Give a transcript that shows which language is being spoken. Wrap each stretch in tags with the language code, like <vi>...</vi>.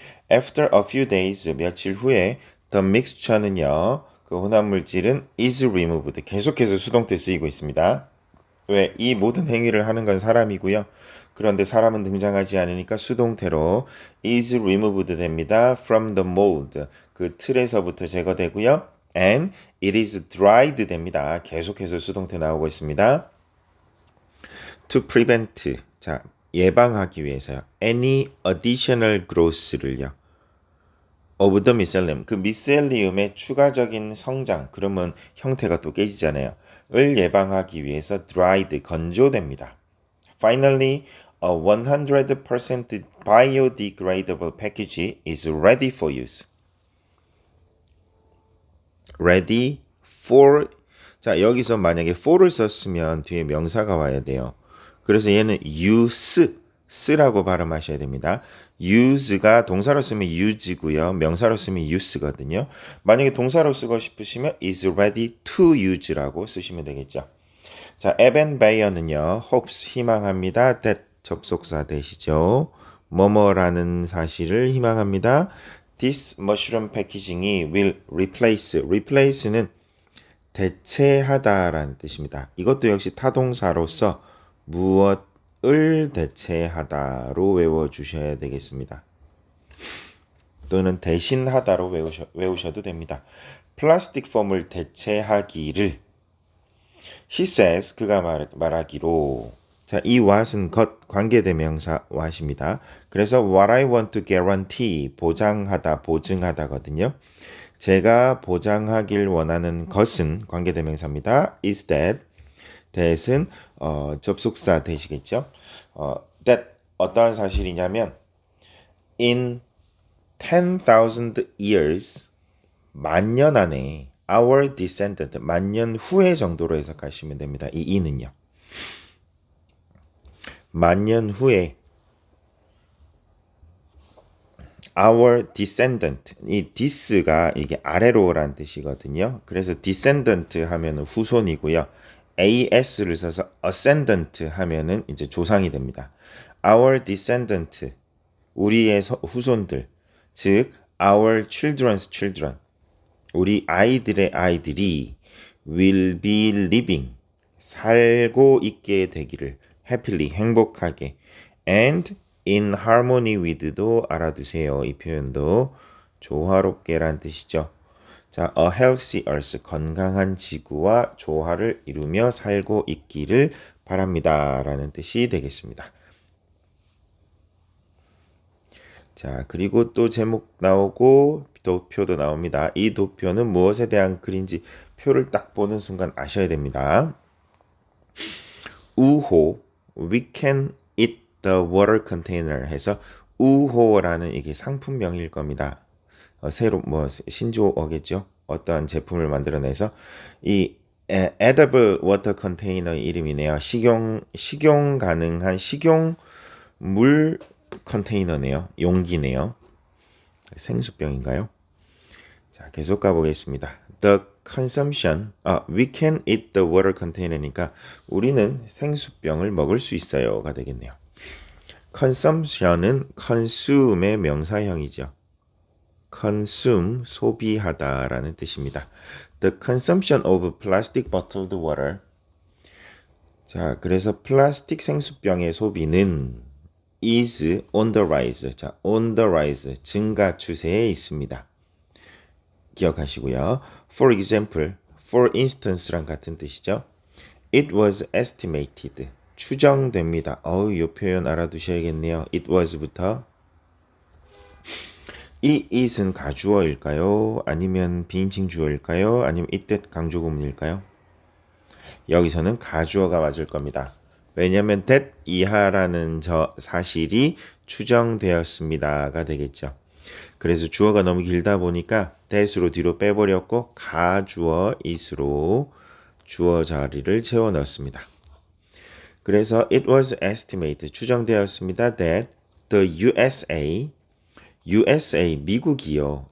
<en>After a few days,</en> <ko>며칠 후에 the mixture는요, 그 혼합물질은</ko> <en>is removed,</en> <ko>계속해서 수동태 쓰이고 있습니다. 왜? 이 모든 행위를 하는 건 사람이고요. 그런데 사람은 등장하지 않으니까 수동태로 is removed 됩니다.</ko> <en>From the mold,</en> <ko>그 틀에서부터 제거되고요.</ko> <en>And it is dried</en> <ko>됩니다. 계속해서 수동태 나오고 있습니다.</ko> <en>To prevent,</en> <ko>자, 예방하기 위해서요.</ko> <en>Any additional growth</en> <ko>를요. of the mycelium, 그 미셀리움의 추가적인 성장, 그러면 형태가 또 깨지잖아요. 을 예방하기 위해서 dried, 건조됩니다.</ko> <en>Finally, a 100% biodegradable package is ready for use.</en> <ko>ready for, 자, 여기서 만약에 for를 썼으면 뒤에 명사가 와야 돼요. 그래서 얘는 use, 쓰라고 발음하셔야 됩니다. use가 동사로 쓰면 use고요. 명사로 쓰면 use거든요. 만약에 동사로 쓰고 싶으시면 is ready to use라고 쓰시면 되겠죠. 자, 에벤 베이어는요, hopes, 희망합니다. that 접속사 되시죠. 뭐뭐라는 사실을 희망합니다.</ko> <en>This mushroom packaging이 will replace는</en> <ko>대체하다라는 뜻입니다. 이것도 역시 타동사로서 무엇을 대체하다로 외워주셔야 되겠습니다. 또는 대신하다로 외우셔도 됩니다. 플라스틱 폼을 대체하기를 He says, 그가 말하기로. 자, 이 what은 것, 관계대명사 what입니다.</ko> <en>그래서 what I want to guarantee,</en> <ko>보장하다, 보증하다거든요. 제가 보장하길 원하는 것은 관계대명사입니다. is that, that은 접속사 되시겠죠. that 어떠한 사실이냐면</ko> <en>in 10,000 years,</en> <ko>만년 안에 our descendant, 만년 후에 정도로 해석하시면 됩니다. 이 이는요. 만년 후에 our descendant, 이 this가 이게 아래로라는 뜻이거든요. 그래서 descendant 하면은 후손이고요. as를 써서 ascendant 하면은 이제 조상이 됩니다. our descendant, 우리의 후손들, 즉</ko> <en>our children's children,</en> <ko>우리 아이들의 아이들이</ko> <en>will be living,</en> <ko>살고 있게 되기를, happily, 행복하게, and in harmony with도 알아두세요. 이 표현도 조화롭게란 뜻이죠. 자,</ko> <en>a healthy earth,</en> <ko>건강한 지구와 조화를 이루며 살고 있기를 바랍니다. 라는 뜻이 되겠습니다. 자, 그리고 또 제목 나오고 도표도 나옵니다. 이 도표는 무엇에 대한 글인지 표를 딱 보는 순간 아셔야 됩니다. 우호,</ko> <en>we can eat</en> <ko>the water container 해서 우호라는 이게 상품명일 겁니다. 새로 뭐 신조어겠죠. 어떠한 제품을 만들어내서 이 edible water container 이름이네요. 식용 가능한 식용물 컨테이너네요. 용기네요. 생수병인가요? 자, 계속 가보겠습니다.</ko> <en>The consumption, we can eat the water container니까</en> <ko>우리는 생수병을 먹을 수 있어요가 되겠네요. consumption은 consume의 명사형이죠. consume, 소비하다라는 뜻입니다.</ko> <en>The consumption of plastic bottled water.</en> <ko>자, 그래서 플라스틱 생수병의 소비는</ko> <en>is on the rise.</en> <ko>자, on the rise, 증가 추세에 있습니다. 기억하시고요. For example, for instance랑 같은 뜻이죠.</ko> <en>It was estimated.</en> <ko>추정됩니다. 이 표현 알아두셔야겠네요.</ko> <en>It was부터.</en> <ko>이 it은 가주어일까요? 아니면 비인칭 주어일까요? 아니면 it 강조구문일까요? 여기서는 가주어가 맞을 겁니다. 왜냐하면 that 이하라는 사실이 추정되었습니다가 되겠죠. 그래서 주어가 너무 길다 보니까 that으로 뒤로 빼버렸고 가주어 it으로 주어 자리를 채워 넣었습니다.</ko> <en>그래서 it was estimated</en> <ko>추정되었습니다.</ko> <en>that the USA 미국이요.</en>